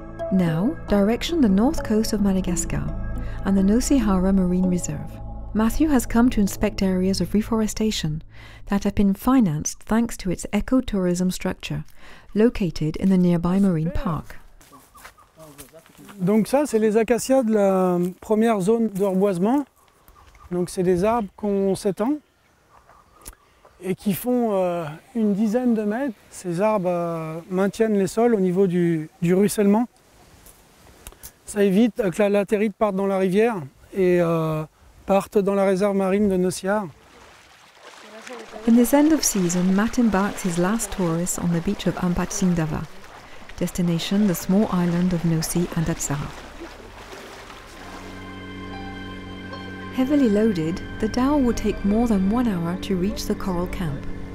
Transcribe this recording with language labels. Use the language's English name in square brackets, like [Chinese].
[English] Now, direction the north coast of Madagascar and the Nosihara Marine Reserve. Matthew has come to inspect areas of reforestation that have been financed thanks to its ecotourism structure, located in the nearby marine park. [French] Donc ça, c'est les acacias de la première zone de reboisement. Donc c'est des arbres qui ont 7 ans et qui font une dizaine de mètres. Ces arbres maintiennent les sols au niveau du ruissellement. Ça évite que la latérite parte dans la rivière et parte dans la réserve marine de Nosihara. [English] In this end of season, Matt embarks his last tourists on the beach of Ampatsingdava, destination the small island of Nosy and Atsara. Heavily loaded, the dhow would take more than 1 hour to reach the coral camp.